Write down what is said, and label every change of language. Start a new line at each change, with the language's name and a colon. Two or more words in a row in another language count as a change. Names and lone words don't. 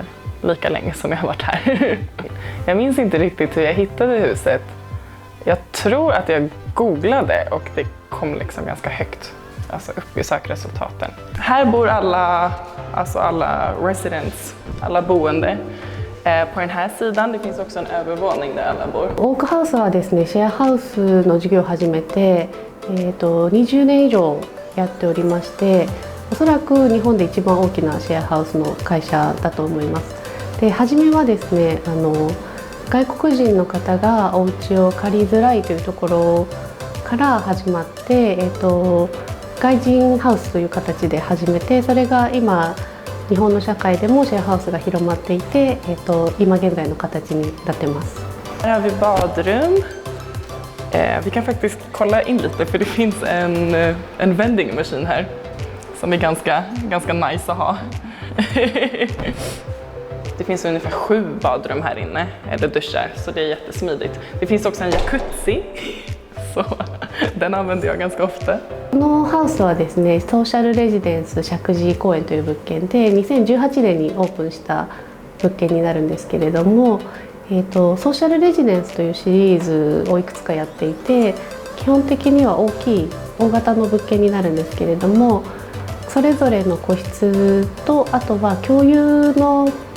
Swedish: Lika länge som jag har varit här. Jag minns inte riktigt hur jag hittade huset. Jag tror att jag googlade och det kom liksom ganska högt. Alltså upp i sökresultaten. Här bor alla residents, alla boende. På den här sidan, det finns också en övervåning där alla bor.
Japanese: オークハウスはですね、シェアハウスの事業を始めて、20年以上やっておりまして、おそらく日本で一番大きなシェアハウスの会社だと思います。で、初めはですね、外国人の方がお家を借りづらいというところから始まって、外人ハウスという形で始めて、それが今日本の社会でもシェアハウスが広まっていて、今現在の形になってます。
Swedish: Här har vi badrum. Vi kan faktiskt kolla in lite för det finns en
English: vending machine
Swedish: här som är ganska nice att ha. Det finds ungefär 7 badrum här inne, eller duschar, så det är jättesmidigt. Det finns också en jacuzzi, så den använder jag ganska ofta.
Japanese: このハウスはですね、ソーシャルレジデンス石神井公園という物件で2018年にオープンした物件になるんですけれども、ソーシャルレジデンスというシリーズをいくつかやっていて、基本的には大型の物件になるんですけれども、それぞれの個室とあとは共有の、